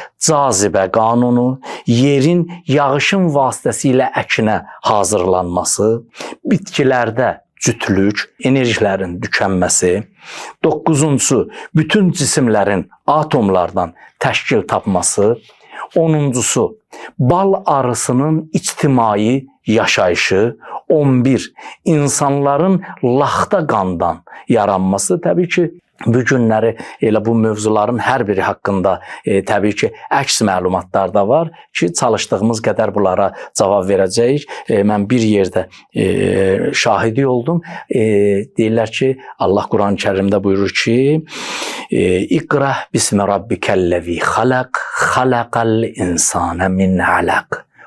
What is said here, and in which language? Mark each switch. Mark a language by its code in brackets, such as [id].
[az] Cazibə qanunu, yerin yağışın vasitəsilə əkinə hazırlanması. Bitkilərdə cütlük, enerjilərin tükənməsi. Doqquzuncusu, bütün cisimlərin atomlardan təşkil tapması. Onuncusu, bal arısının ictimai yaşayışı. 11. İnsanların laxta qandan yaranması. Təbii ki, bu günləri elə bu mövzuların hər biri haqqında təbii ki, əks məlumatlar da var ki, çalışdığımız qədər bunlara cavab verəcəyik. Mən bir yerdə şahidi oldum. Deyirlər ki, Allah Quran-ı Kərimdə buyurur ki, [ar] İqra bismi rabbikəl-ləzi xalaq, xalaqal insana min alaq.